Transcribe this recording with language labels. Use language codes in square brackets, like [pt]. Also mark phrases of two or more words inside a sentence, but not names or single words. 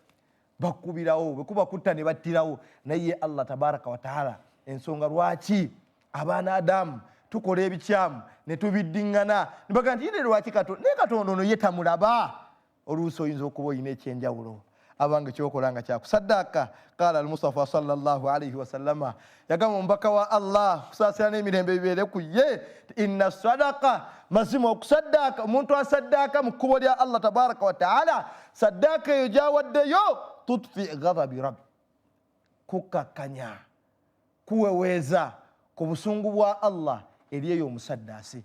[lg] Bakkubirawo, bwe kuba kutta ne battirawo. Naye Allah [ar] تبارك وتعالى [lg] ensonga lwaki abaana Adamu tukola ebikyamu ne tubiddiŋŋana ne baga nti yine lwaki naye Katonda ono ye tamulaba. Oluusi oyinza okuba oyina ekyenjawulo abange kyokola nga kyakusaddaaka. [ar] قال المصطفى صلى الله عليه وسلم, [lg] yagamba omubaka wa Allah kusaasira n'emirembe bibeere ku ye, [ar] إن صدقة, [lg] mazima okusaddaaka, omuntu asaddaaka mu kkubo lya Allah [ar] تبارك وتعالى, [lg] saddaaka eyo gyawaddeyo [ar] تطفئ غضب ربي, [lg] kukakkanya kuweweeza ku busungu bwa Allah eri eyo omusaddaasi.